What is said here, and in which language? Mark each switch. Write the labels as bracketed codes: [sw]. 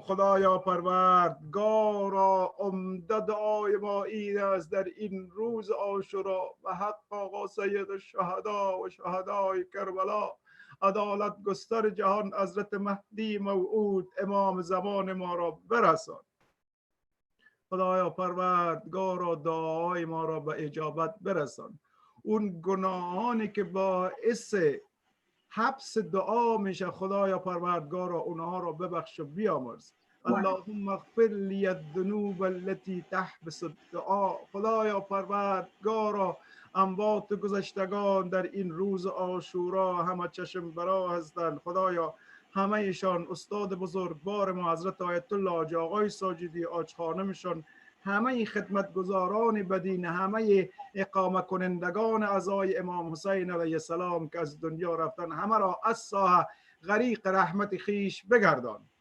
[fa] خدایا پروردگارا، عمده دعای ما این است در این روز عاشورا و حق آقا سید الشهدا و شهدای کربلا، عدالت گستر جهان حضرت مهدی موعود امام زمان ما را برسان. خدایا پروردگارا دعای ما را به اجابت برسان. اون گناهانی که باعث حبس دعا میشه خدایا پروردگارا اونها را ببخش و بیامرز. [ar] اللهم اغفر لی الذنوب التي تحبس الدعا. [fa] خدایا پروردگارا اموات گذشتگان در این روز عاشورا همه چشم برا هستند. خدایا همه ایشان استاد بزرگوار ما حضرت آیت الله حاجی آقای ساجدی آج خانمشان، همه خدمتگزاران بدین، همه اقامه کنندگان عزای امام حسین علیه السلام که از دنیا رفتن، همه را از ساحه غریق رحمت خیش بگردان.